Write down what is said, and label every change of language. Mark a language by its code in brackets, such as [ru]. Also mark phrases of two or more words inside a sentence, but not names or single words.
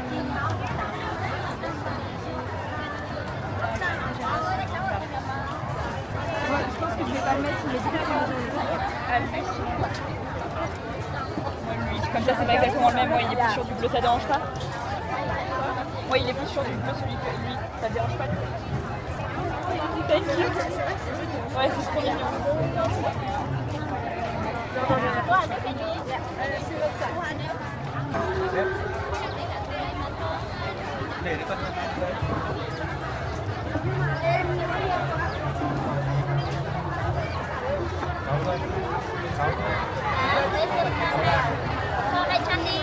[fr] Ouais, je pense que je vais pas le mettre, il est bien à lui. Ouais, lui, comme ça, c'est pas exactement le même. Ouais, il est plus sur du bleu, ça dérange pas. Ouais, il est plus sur du bleu, celui que lui, ça dérange pas. [en] Thank you. [fr] Ouais, c'est trop mignon. [vi] Để con đấy. Đây chăn đi.